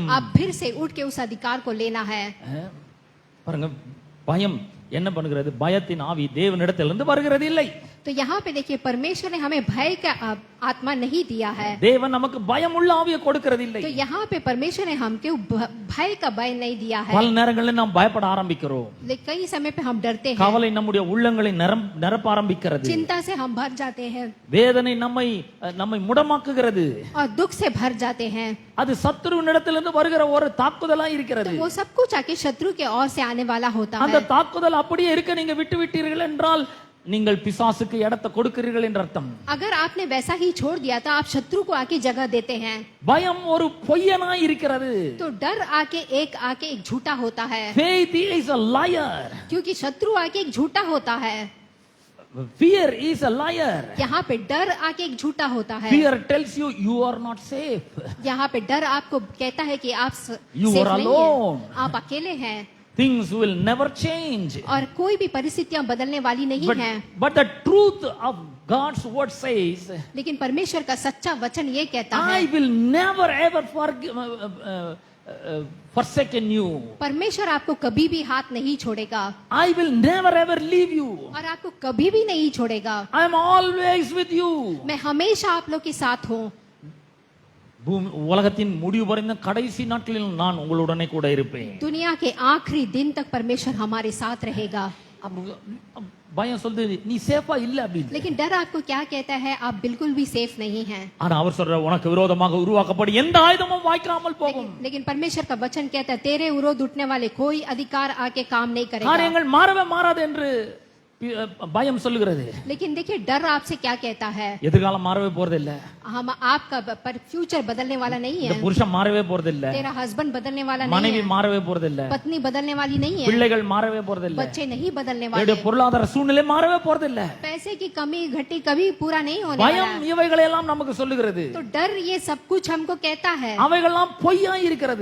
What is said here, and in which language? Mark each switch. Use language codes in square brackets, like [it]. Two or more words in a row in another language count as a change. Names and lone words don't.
[hi] आप फिर से उठ के उस अधिकार को लेना है. [ta] பாருங்க, பயம் என்ன பண்ணுகிறது? பயத்தின் ஆவி தேவனிடத்திலிருந்து வருகிறது இல்லை. [hi] तो यहाँ पे देखिए परमेश्वर ने हमें भय का आत्मा नहीं दिया है. [ta] தேவன் நமக்கு பயமுள்ள ஆவியை கொடுக்கிறது இல்லை. [hi] तो यहाँ पे परमेश्वर ने हमको भय का भय नहीं दिया है. [ta] பல நேரங்களில் நாம் பயப்பட ஆரம்பிக்கிறோம். [hi] लेकिन कई समय पे हम डरते हैं. [ta] கவலை நம்முடைய உள்ளங்களை நிரப்ப ஆரம்பிக்கிறது. [hi] चिंता से हम भर जाते हैं. [ta] வேதனை நம்மை முடமாக்குகிறது. [hi] और दुख से भर जाते हैं. [ta] அது சத்துருவினிடத்திலிருந்து வருகிற ஒரு தாக்குதலா இருக்கிறது. [hi] तो वो सब कुछ आके शत्रु के ओर से आने वाला होता है. [ta] அந்த தாக்குதல் அப்படியே இருக்க நீங்க விட்டு விட்டீர்கள் என்றால் நீங்கள் பிசாசுக்கு இடத்தை கொடுக்கிறீர்கள் என்ற அர்த்தம். [hi] अगर आपने वैसा ही छोड़ दिया तो आप शत्रु को आके जगह देते हैं. [ta] பயம் ஒரு பொய்யனாய் இருக்கிறது. [hi] तो डर आके एक झूठा होता है. [en] Faith is a liar. [hi] क्योंकि शत्रु आके एक झूठा होता है. [en] Fear is a liar. [hi] यहाँ पे डर आके एक झूठा होता है. [en] Fear tells you you are not safe. [hi] यहाँ पे डर आपको कहता है कि आप [en] You [hi] सेफ [en] are [hi] नहीं [en] alone. [hi] हैं. आप अकेले हैं. [en] Things will never change. [hi] और कोई भी परिस्थितियां बदलने वाली नहीं हैं. [en] But the truth of God's word says, [hi] लेकिन परमेश्वर का सच्चा वचन ये कहता है, [en] I will never ever forsaken you. [hi] परमेश्वर आपको कभी भी हाथ नहीं छोड़ेगा. [en] I will never ever leave you. [hi] और आपको कभी भी नहीं छोड़ेगा. [en] I am always with you. [hi] मैं हमेशा आप लोग के साथ हूँ. [ta] உலகத்தின் முடிவு வரைந்த கடைசி நாட்களில் நான் உங்களுடனே கூட இருப்பேன். [hi] दुनिया के आखिरी दिन तक परमेश्वर हमारे साथ रहेगा. [ta] பயம் சொல்லுது நீ சேஃபா இல்ல அப்படின்னு. [hi] लेकिन डर आपको क्या कहता है? आप बिल्कुल भी सेफ नहीं हैं. [ta] ஆனா அவர் சொல்ற உனக்கு விரோதமாக உருவாக்கப்படும் எந்த ஆயுதமும் வாய்க்காமல் போகும். [hi] लेकिन परमेश्वर का वचन कहता है तेरे विरोध उठने वाले कोई अधिकार आके काम नहीं करेगा. [ta] காரியங்கள் மாறவே மாறாது என்று பயம் சொல்லுகிறது. [hi] लेकिन देखिए डर आपसे क्या कहता है? [ta] எதிர்காலம் மாறவே போறது இல்ல. [hi] हम आपका फ्यूचर बदलने वाला नहीं है. [ta] புருஷன் மாறவே போறது இல்ல. [hi] तेरा हस्बैंड बदलने वाला नहीं [ta] மனைவி [hi] है. [ta] மாறவே போறது இல்ல. [hi] पत्नी बदलने वाली नहीं है. [ta] பிள்ளைகள் மாறவே போறது இல்ல. [hi] बच्चे नहीं बदलने वाले. [ta] என்னுடைய பொருளாதார சூழ்நிலை மாறவே போறது இல்ல. [hi] पैसे की कमी घटी कभी पूरा नहीं होने वाला [ta] பயம் [hi] है. [ta] இவைகளை எல்லாம் நமக்கு சொல்லுகிறது. [hi] तो डर ये सब कुछ हमको कहता है. [ta] அவைகளெல்லாம் பொய்யாய் இருக்கிறது.